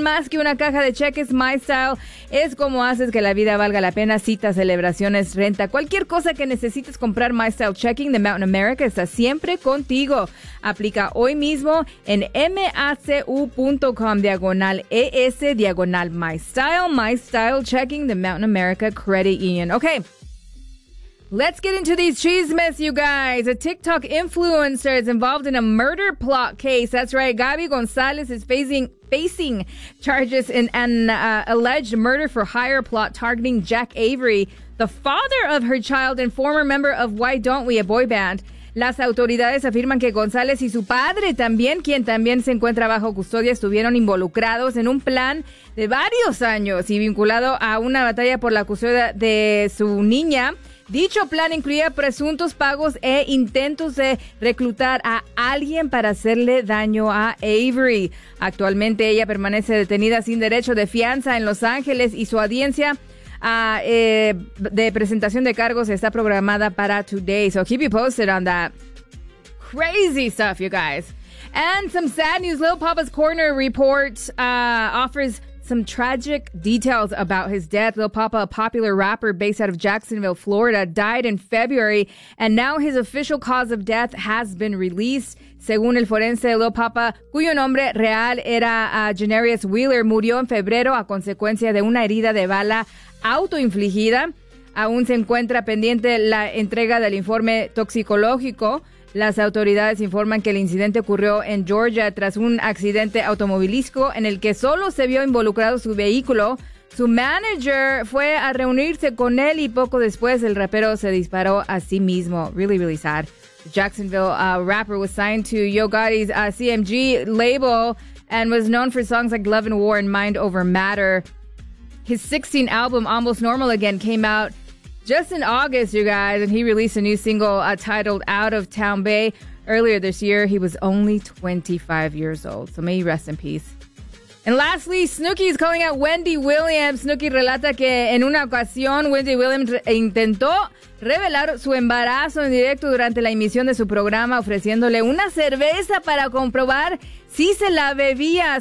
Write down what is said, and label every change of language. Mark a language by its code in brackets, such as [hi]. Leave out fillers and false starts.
[es] Más que una caja de cheques, MyStyle es como haces que la vida valga la pena. Citas, celebraciones, renta, cualquier cosa que necesites comprar, MyStyle Checking de Mountain America está siempre contigo. Aplica hoy mismo en macu.com/es/MyStyle. MyStyle Checking de Mountain America Credit Union. Ok. [en] Let's get into these chismes, you guys. A TikTok influencer is involved in a murder plot case. That's right. Gaby Gonzalez is facing charges in an alleged murder for hire plot targeting Jack Avery, the father of her child and former member of Why Don't We, a boy band. [es] Las autoridades afirman que González y su padre también, quien también se encuentra bajo custodia, estuvieron involucrados en un plan de varios años y vinculado a una batalla por la custodia de su niña. Dicho plan incluía presuntos pagos e intentos de reclutar a alguien para hacerle daño a Avery. Actualmente ella permanece detenida sin derecho de fianza en Los Ángeles y su audiencia de presentación de cargos está programada para [en] today. So keep you posted on that crazy stuff, you guys. And some sad news. Lil Papa's Corner report offers some tragic details about his death. Lil Papa, a popular rapper based out of Jacksonville, Florida, died in February, and now his official cause of death has been released. [es] Según el forense, Lil Papa, cuyo nombre real era Janarius Wheeler, murió en febrero a consecuencia de una herida de bala autoinfligida. Aún se encuentra pendiente la entrega del informe toxicológico. Las autoridades informan que el incidente ocurrió en Georgia tras un accidente automovilístico en el que solo se vio involucrado su vehículo. Su manager fue a reunirse con él y poco después el rapero se disparó a sí mismo. [en] Really, really sad. Jacksonville rapper was signed to Yo Gotti's CMG label and was known for songs like Love and War and Mind Over Matter. His 16th album, Almost Normal Again, came out just in August, you guys, and he released a new single titled Out of Town Bay. Earlier this year, he was only 25 years old. So may he rest in peace. And lastly, Snooki is calling out Wendy Williams. [es] Snooki relata que en una ocasión, Wendy Williams intentó revelar su embarazo en directo durante la emisión de su programa, ofreciéndole una cerveza para comprobar si se la bebía.